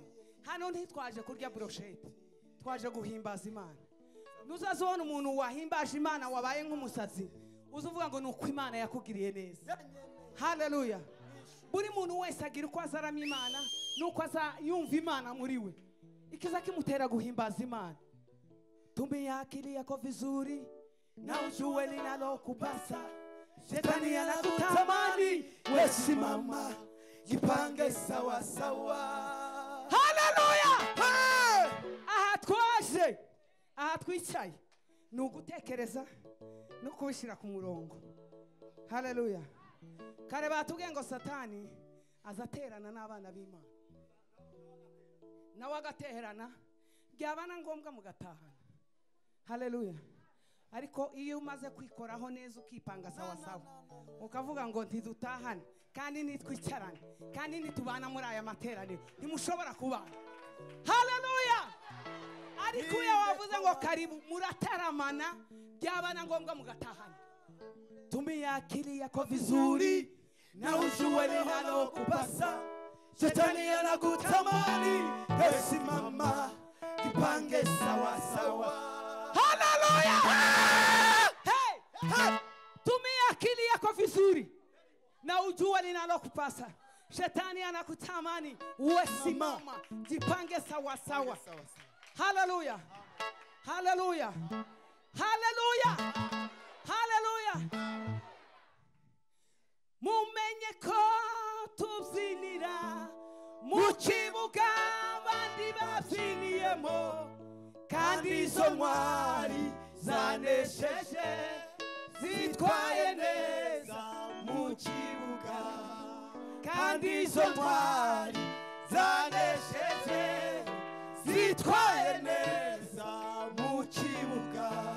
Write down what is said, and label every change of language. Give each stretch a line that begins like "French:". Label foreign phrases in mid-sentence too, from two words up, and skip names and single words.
Kinyarwanda: Hano ntitwaje kurya brochette twaje guhimbaza Imana. Nuzazona umuntu wahimbaje Imana wabaye nk'umusazi uzuvuga ngo nuko Imana yakugiriye neza. Hallelujah. Buri muntu wese agira uko azaramya Imana nuko azayumva Imana muri we ikiza kimutera guhimbaza Imana.
Swahili: Tumia akili yako vizuri na ujue linalokupasa. Shetani anakutamani wewe simama jipange sawa sawa. Hallelujah.
Kinyarwanda: Aha twaje aha twicaye ni ugutekereza no kubishyira ku murongo. Hallelujah. Kare batubwiye ngo Satani azaterana n'abana b'Imana nawe agaterana byabana ngombwa mugatahana. Hallelujah. Ariko iyo umaze kwikoraho neza ukipanga
Swahili: sawa sawa
Kinyarwanda: ukavuga ngo ntidutahane kandi nitwicarane kandi nitubana muri aya materaniro ntimushobora kubana. Hallelujah. Ariko iyo wavuze ngo karibu murataramana byabana ngombwa mugatahana.
Swahili: Tumia akili yako vizuri na ujue linalokupasa. Shetani anakutamani, simama jipange sawa sawa. Haleluya! Hey! Tumia akili yako vizuri na ujue linalokupasa. Shetani anakutamani, uwe simama jipange sawa sawa. Haleluya! Haleluya! Haleluya! Haleluya!
Kinyarwanda: Mumenye ko tubyinira mu kibuga abandi babyiniyemo, kandi izo ntwari zanesheje zitwaye neza mu kibuga, kandi izo ntwari zanesheje zitwaye neza mu kibuga.